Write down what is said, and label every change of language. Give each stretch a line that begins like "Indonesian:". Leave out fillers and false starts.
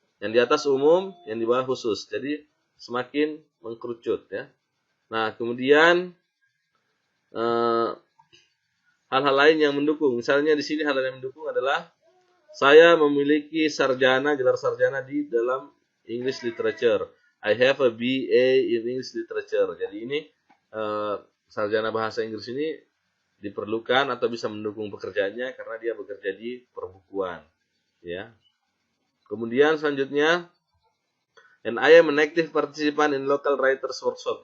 Indonesian: Yang di atas umum, yang di bawah khusus. Jadi semakin mengkerucut ya. Nah, kemudian hal-hal lain yang mendukung. Misalnya di sini hal yang mendukung adalah saya memiliki gelar sarjana di dalam English Literature.
English: I have a BA in English Literature.
Indonesian: Jadi ini sarjana bahasa Inggris ini diperlukan atau bisa mendukung pekerjaannya karena dia bekerja di perbukuan, ya. Kemudian selanjutnya,
English: and I am an active participant in local writers workshop.